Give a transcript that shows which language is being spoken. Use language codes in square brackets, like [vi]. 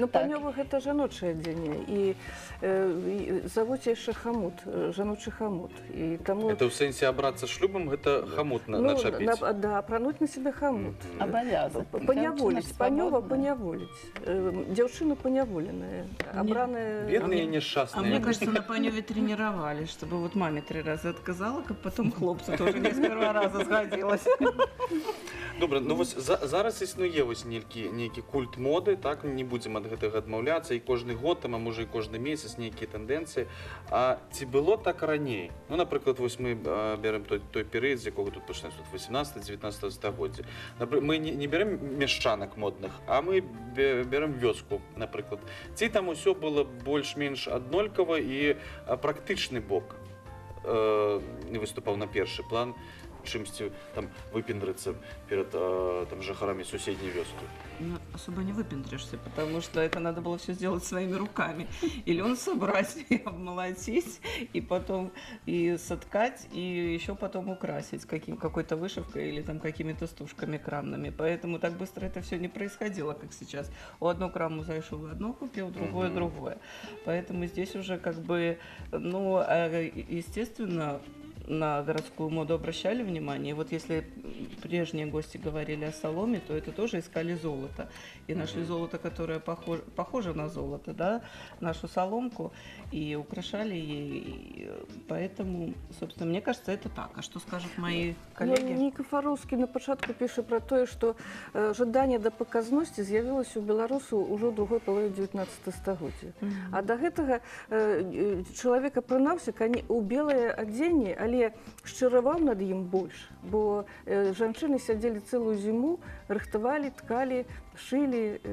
[be] Ну, панёва гэта жаночае адзенне. І завуць яшчэ хамут, жаночы хамут. Это ў сэнсе абрацца шлюбам, гэта хамут начапіць? Да, апрануць на себе хамут. Абавязок. Паняволіць, панёва паняволіць. Дзяўчына паняволеная. [ru] Бедные несчастные. А мне кажется, на панёве тренировали, чтобы вот маме 3 раза отказала, как потом хлопцу тоже не с первого раза сгодилось. [be] Добра, ну вось зараз існуе вось нейкі культ моды, так, не будзем ад гэтага адмаўляцца, і кожны год, там, а можа і кожны месяц нейкія тэндэнцыі. А ці было так раней? Ну, напрыклад, вось мы берем той перыяд, з якога тут пачынаецца, 18-19 стагоддзя. Мы не берем мяшчанак модных, а мы берем вёску, напрыклад. Ці там усё было больш-менш аднолькава і практычны бок выступаў на першы план, чымсьці там выпендрыцца перед жыхарамі суседняй вёскі. [ru] Ну, особо не выпендришься, потому что это надо было все сделать своими руками. И лен собрать, и обмолотить, и потом и соткать, и еще потом украсить какой-то вышивкой или там какими-то стушками крамными. Поэтому так быстро это все не происходило, как сейчас. У одну краму зашел одно купил, другое другое. Поэтому здесь уже как бы, ну, естественно, на городскую моду обращали внимание. И вот если прежние гости говорили о соломе, то это тоже искали золото. И нашли золото, которое похоже на золото, да, нашу соломку, и украшали ей. Поэтому, собственно, мне кажется, это так. А что скажут мои коллеги? [be] Никифоровский на початку [ru] пишет про то, что [be] жаданне да паказнасці з'явілася у беларусаў ужо ў другой палове 19 стагоддзя. А до гэтага чалавек апранаўся у белае адзенне, але шчыраваў над ім больш, бо жанчыны сядзелі цэлую зіму, рыхтавалі, ткалі, шылі.